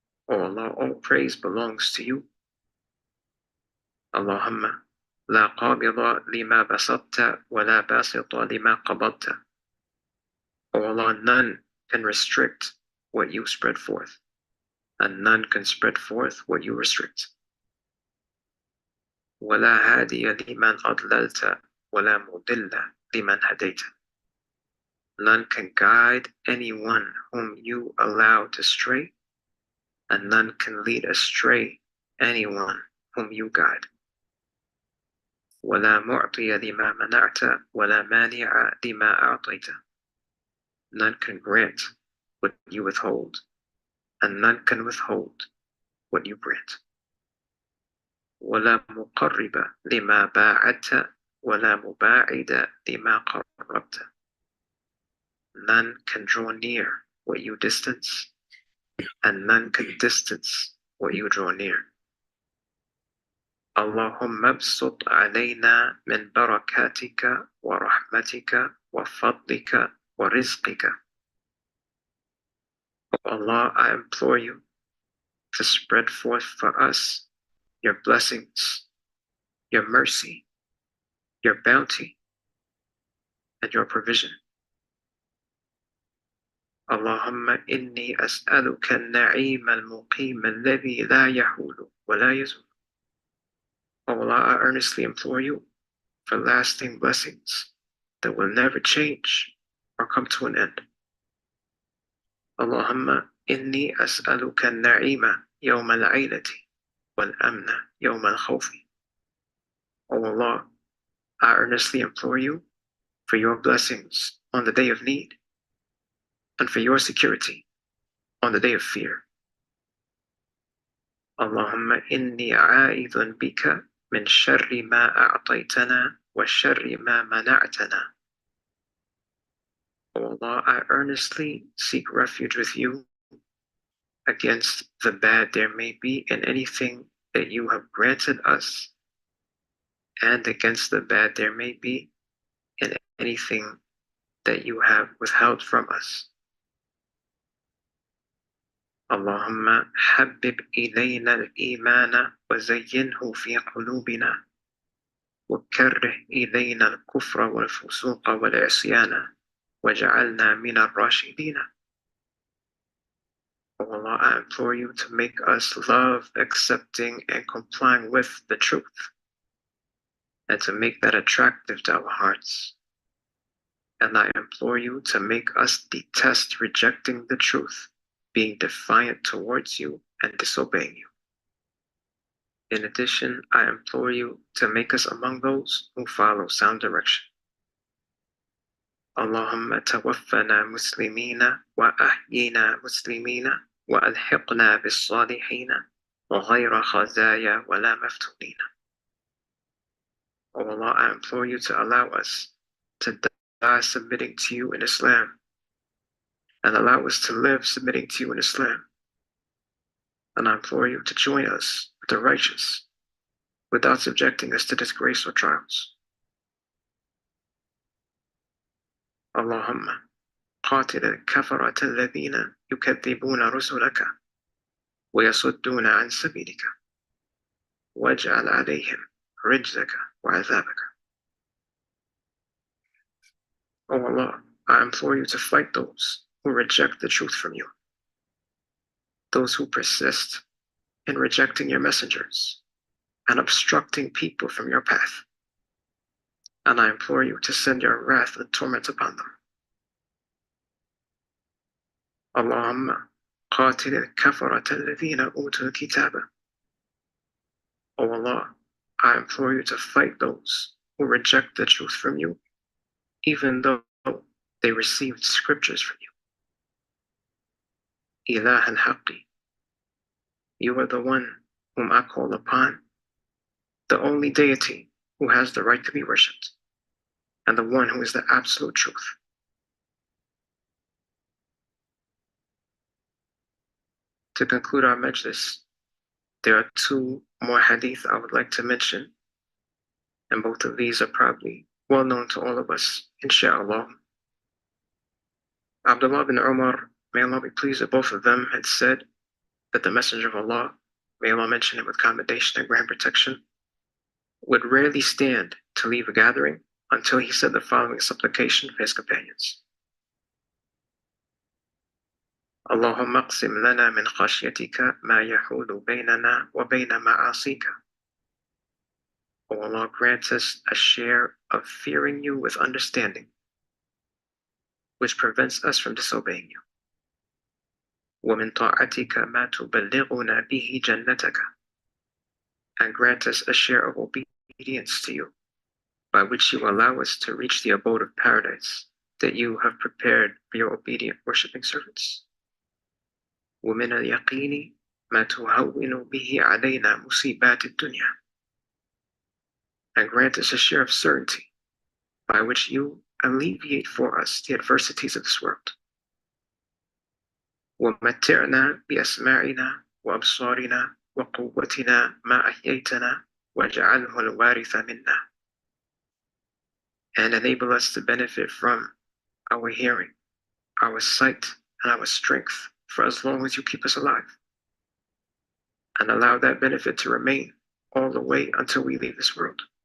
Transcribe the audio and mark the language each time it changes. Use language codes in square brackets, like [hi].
[en] O Allah, all praise belongs to you. [ar] Allahumma la qabida lima basatta wa la basita lima qabadta. [en] O Allah, none can restrict what you spread forth, and none can spread forth what you restrict. [ar] ولا هادي لمن أضللت ولا مضل لمن هديت. [en] None can guide anyone whom you allow to stray, and none can lead astray anyone whom you guide. [ar] ولا معطي لما منعت ولا مانع لما أعطيت. [en] None can grant what you withhold, and none can withhold what you grant. [ar] ولا مقرب لما باعدت ولا مباعد لما قربت. [en] None can draw near what you distance, and none can distance what you draw near. [ar] اللهم ابسط علينا من بركاتك ورحمتك وفضلك ورزقك. [en] O Allah, I implore you to spread forth for us your blessings, your mercy, your bounty, and your provision. [ar] اللهم إني أسألك النعيم المقيم الذي لا يحول ولا يزول. [en] O Allah, I earnestly implore you for lasting blessings that will never change or come to an end. [ar] اللهم إني أسألك النعيم يوم العيلة والأمن يوم الخوف. [en] O Allah, I earnestly implore you for your blessings on the day of need, and for your security on the day of fear. [ar] اللهم إني عائذ بك من شر ما أعطيتنا وشر ما منعتنا. [en] O Allah, I earnestly seek refuge with you against the bad there may be in anything that you have granted us, and against the bad there may be in anything that you have withheld from us. [ar] اللهم حبب إلينا الإيمان وزينه في قلوبنا وكره إلينا الكفر والفسوق والعصيان وجعلنا من الراشدين. [en] O Allah, I implore you to make us love accepting and complying with the truth, and to make that attractive to our hearts. And I implore you to make us detest rejecting the truth, being defiant towards you and disobeying you. In addition, I implore you to make us among those who follow sound direction. [ar] اللهم توفنا مسلمين وأحينا مسلمين وألحقنا بالصالحين وغير خزايا ولا مفتونين. [en] O Allah, I implore you to allow us to die submitting to you in Islam, and allow us to live submitting to you in Islam. And I implore you to join us with the righteous without subjecting us to disgrace or trials. [ar] اللهم قاتل الكفرة الذين يكذبون رسلك ويصدون عن سبيلك واجعل عليهم رجزك وعذابك. [en] O Allah, I implore you to fight those who reject the truth from you, those who persist in rejecting your messengers and obstructing people from your path. And I implore you to send your wrath and torment upon them. [ar] اللهم قاتل الكفرة الذين أوتوا الكتاب. [en] O Allah, I implore you to fight those who reject the truth from you, even though they received scriptures from you. [ar] إله الحق [en] You are the one whom I call upon, the only deity who has the right to be worshipped, and the one who is the absolute truth. To conclude our majlis, there are two more hadith I would like to mention, and both of these are probably well known to all of us, inshallah. Abdullah bin Umar, may Allah be pleased with both of them, had said that the Messenger of Allah, may Allah mention him with commendation and grant protection, would rarely stand to leave a gathering until he said the following supplication for his companions. [ar] اللهم اقسم لنا من خشيتك ما يحول بيننا وبين معاصيك. [en] O Allah, grant us a share of fearing you with understanding, which prevents us from disobeying you. [ar] ومن طاعتك ما تبلغنا به جنتك. [en] And grant us a share of obedience to you, by which you allow us to reach the abode of paradise that you have prepared for your obedient worshipping servants. [ar] ومن اليقين ما تهون به علينا مصيبات الدنيا. [en] And grant us a share of certainty by which you alleviate for us the adversities of this world. [ar] ومتعنا بأسماعنا وأبصارنا وقوتنا ما أحييتنا واجعله الوارث منا. [en] And enable us to benefit from our hearing, our sight, and our strength for as long as you keep us alive. And allow that benefit to remain all the way until we leave this world.